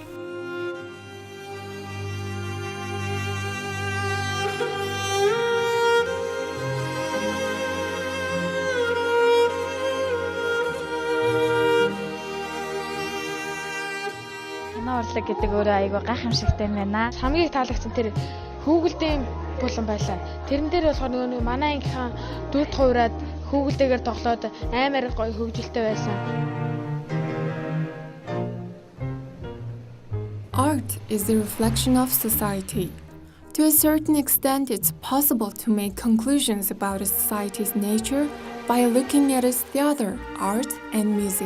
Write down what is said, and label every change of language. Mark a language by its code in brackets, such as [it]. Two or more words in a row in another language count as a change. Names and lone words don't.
[mn] Урлаг гэдэг өөрөө айгүй гайхамшигтай байна. Хамгийн таалагдсан тэр хүүгэлдийн булан байлаа. Тэрэн дээр болохоор нөгөө манай ангийнхан дүрд хуураад хүүгэлдээгээр тоглоод амар гоё хөвгөлтэй байсан. [en] Art is the reflection of society. To a certain extent, it's possible to make conclusions about a society's nature by looking at its theater, art, and music.